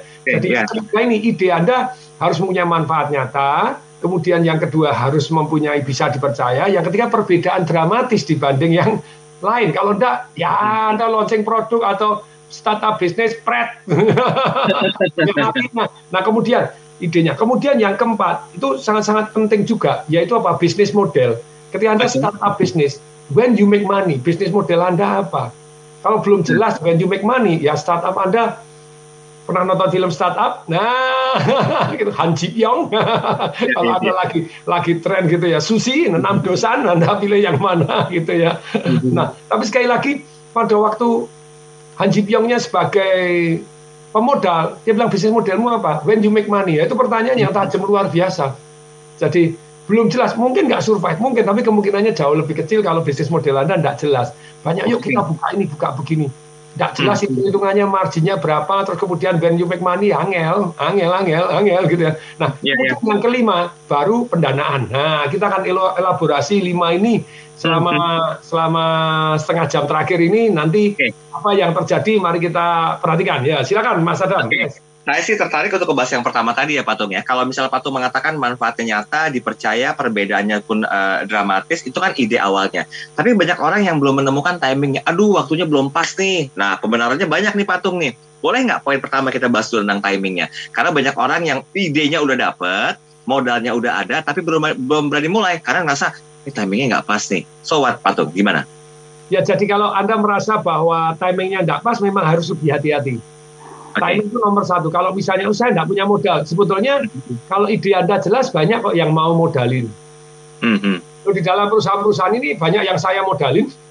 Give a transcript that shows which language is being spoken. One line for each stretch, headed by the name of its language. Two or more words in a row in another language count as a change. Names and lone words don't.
Indonesian: Jadi ini ide Anda harus mempunyai manfaat nyata, kemudian yang kedua harus mempunyai bisa dipercaya, yang ketiga perbedaan dramatis dibanding yang lain. Kalau enggak, ya Anda launching produk atau startup bisnis pret. Nah kemudian idenya. Kemudian yang keempat, itu sangat-sangat penting juga, yaitu apa? Bisnis model. Ketika Anda startup bisnis,
English: when you make money,
Indonesian: bisnis model Anda apa? Kalau belum jelas
English: when you make money,
Indonesian: ya startup Anda, pernah nonton film startup? Nah, gitu, Han Ji Pyong. Kalau Anda lagi tren gitu ya, sushi, 6 dosan, Anda pilih yang mana gitu ya. Nah, tapi sekali lagi, pada waktu Han Ji Pyongnya sebagai pemodal, dia bilang bisnis modelmu apa?
English: When you make money,
Indonesian: ya itu pertanyaan yang tajam luar biasa. Jadi belum jelas, mungkin nggak survive, mungkin, tapi kemungkinannya jauh lebih kecil kalau bisnis model Anda nggak jelas. Banyak yuk kita buka ini, buka begini. Nggak jelas hitungannya, marginnya berapa, terus kemudian
English: when you make money,
Indonesian: angel gitu ya. Nah, yang kelima, baru pendanaan. Nah, kita akan elaborasi 5 ini selama setengah jam terakhir ini, nanti apa yang terjadi mari kita perhatikan ya. Silakan Mas Adam. Saya sih tertarik untuk bahas yang pertama tadi ya Pak Tung ya. Kalau misalnya Pak Tung mengatakan manfaatnya nyata, dipercaya, perbedaannya pun dramatis, itu kan ide awalnya. Tapi banyak orang yang belum menemukan timingnya. Aduh, waktunya belum pas nih. Nah, kebenarannya banyak nih Pak Tung nih. Boleh nggak poin pertama kita bahas dulu tentang timingnya? Karena banyak orang yang idenya udah dapet, modalnya udah ada, tapi belum berani mulai karena ngerasa ini timingnya nggak pas nih.
English: So what
Indonesian: Pak Tung, gimana? Ya, jadi kalau Anda merasa bahwa timingnya nggak pas, memang harus lebih hati-hati. Timing itu nomor satu. Kalau misalnya saya nggak punya modal, sebetulnya kalau ide Anda jelas banyak kok yang mau modalin. Di dalam perusahaan-perusahaan ini banyak yang saya modalin.